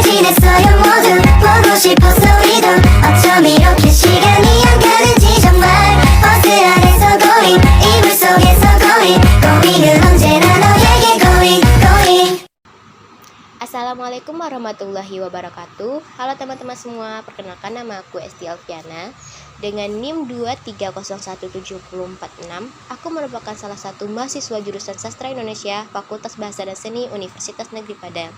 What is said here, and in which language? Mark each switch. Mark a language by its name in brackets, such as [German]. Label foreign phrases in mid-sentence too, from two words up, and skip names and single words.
[Korean] 모르겠어요 모두 보고 싶었어 이건 어쩜 이렇게 시간이 안 가는지 정말 버스 안에서 고잉 이불 속에서 고잉은 언제나 너에게 고잉. [Arabic] السلام عليكم ورحمة الله وبركاته. [Indonesian] Halo teman-teman semua, perkenalkan nama aku Esti Alfiana dengan NIM 2301746. Aku merupakan salah satu mahasiswa jurusan Sastra Indonesia Fakultas Bahasa dan Seni Universitas Negeri Padang.